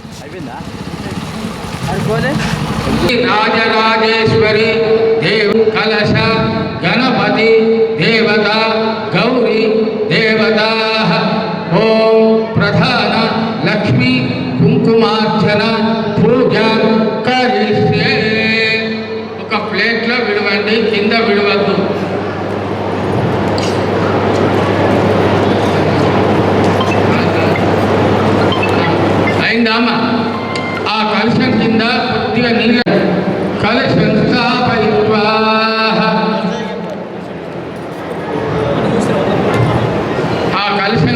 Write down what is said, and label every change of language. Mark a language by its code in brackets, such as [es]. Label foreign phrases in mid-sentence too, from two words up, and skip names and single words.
[sa] राजराजेश्वरी देव कलश गणपति देवता गौरी देवता ओम प्रधान लक्ष्मी कुंकुमार्चन पूजा करिष्ये [te] ఒక ప్లేట్ లో విడవండి కింద విడవద్దు అయిందామా ఆ కలశం కింద కొద్దిగా నీళ్ళ కలశం స్థాపయిత్వా ఆ కలశం